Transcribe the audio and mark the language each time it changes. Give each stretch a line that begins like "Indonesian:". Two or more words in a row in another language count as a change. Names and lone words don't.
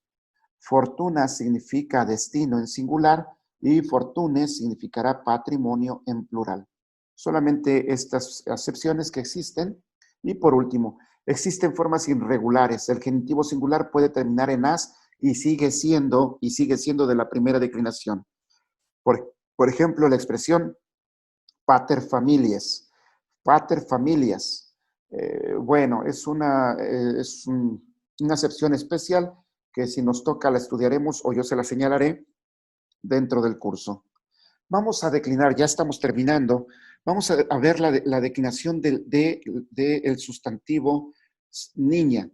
Spanish: Fortuna significa destino en singular y fortune significará patrimonio en plural. Solamente estas acepciones que existen. Y por último, existen formas irregulares. El genitivo singular puede terminar en as y sigue siendo de la primera declinación. Por ejemplo, la expresión
Latin: pater familias. Pater familias.
Spanish: Bueno, es una acepción especial que si nos toca la estudiaremos o yo se la señalaré dentro del curso. Vamos a declinar, ya estamos terminando. Vamos a ver la declinación del sustantivo niña.